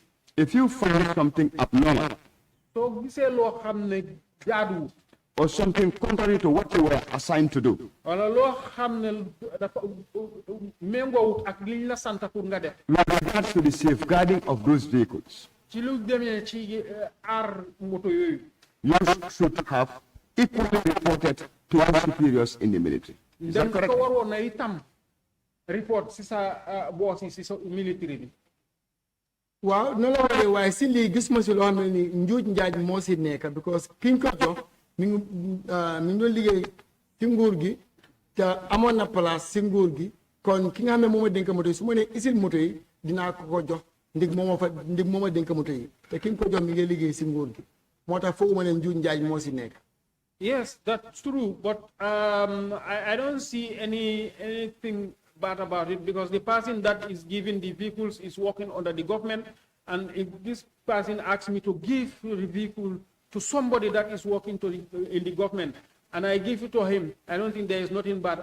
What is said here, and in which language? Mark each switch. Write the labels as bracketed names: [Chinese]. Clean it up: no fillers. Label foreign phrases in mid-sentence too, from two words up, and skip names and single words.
[English] if you find something abnormal or something contrary to what you were assigned to do, with regards to the safeguarding of those vehicles, you should have equally reported to our superiors in the military. Is that correct? [Wolof] Report sisa boss sisa military. Waaw no la waree waaye si lii gis ma si loo xam ne ni njuuj njaaj moo si nekk because kiñ ko jox mi ngi doon liggéey si nguur gi te amoon na place si nguur gi kon ki nga xam ne moom a dénk moto yi su ma nee isil moto yi dinaa ko jox ndig moom a dénk moto yi te kiñ ko jox mi ngi liggéey si nguur gi moo tax fooguma ne njuuj njaaj moo si nekk. [English] Yes, that's true, but I don't see anything bad about it because the person that is giving the vehicles is working under the government, and if this person asks me to give the vehicle to somebody that is working in the government, and I give it to him, I don't think there is nothing bad.